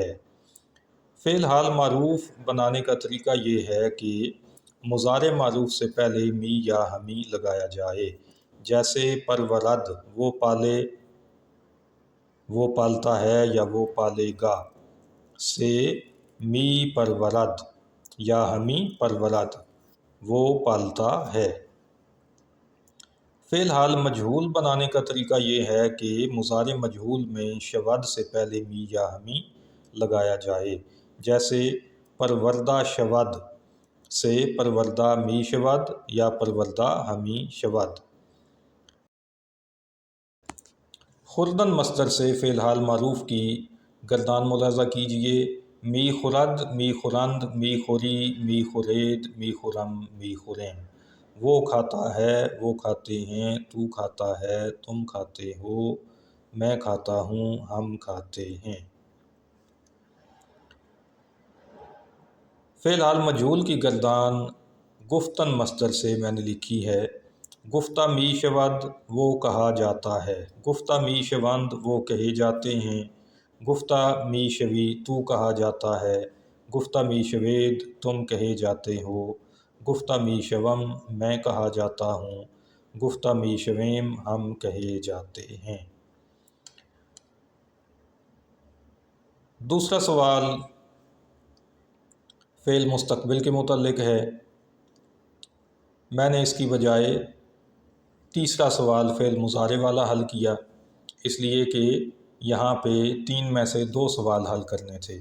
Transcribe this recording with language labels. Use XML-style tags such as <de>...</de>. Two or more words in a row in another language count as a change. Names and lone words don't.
<ur>فعل حال معروف بنانے کا طریقہ یہ ہے کہ مضارع معروف سے پہلے می یا ہمی لگایا جائے، جیسے پرورد وہ پالے، وہ پالتا ہے یا وہ پالے گا، سے</ur> <fa>می پرورد</fa> <ur>یا</ur> <fa>ہمی پرورد</fa> <ur>وہ پالتا ہے۔ فعل حال مجہول بنانے کا طریقہ یہ ہے کہ مضارع مجہول میں شود سے پہلے می یا ہمی لگایا جائے، جیسے</ur> <fa>پروردہ شود</fa> <ur>سے</ur> <fa>پروردہ می شود</fa> <ur>یا</ur> <fa>پروردہ ہمی شود۔</fa> <ur>خوردن مصدر سے فعل حال معروف کی گردان ملاحظہ کیجیے۔</ur> <fa>می خورد، می خورند، می خوری، می خورید، می خورم، می خوریم۔</fa> <ur>وہ کھاتا ہے، وہ کھاتے ہیں، تو کھاتا ہے، تم کھاتے ہو، میں کھاتا ہوں، ہم کھاتے ہیں۔ فعل حال مجہول کی گردان گفتن مصدر سے میں نے لکھی ہے۔</ur> <fa>گفتہ می شود</fa> <ur>وہ کہا جاتا ہے،</ur> <fa>گفتہ می شوند</fa> <ur>وہ کہے جاتے ہیں،</ur> <fa>گفتہ می شوی</fa> <ur>تو کہا جاتا ہے،</ur> <fa>گفتہ می شوید</fa> <ur>تم کہے جاتے ہو،</ur> <fa>گفتہ می شوم</fa> <ur>میں کہا جاتا ہوں،</ur> <fa>گفتہ می شویم</fa> <ur>ہم کہے جاتے ہیں۔ دوسرا سوال فعل مستقبل کے متعلق ہے۔ میں نے اس کی بجائے تیسرا سوال فعل مضارع والا حل کیا، اس لیے کہ یہاں پہ 3 میں سے 2 سوال حل کرنے تھے۔</ur>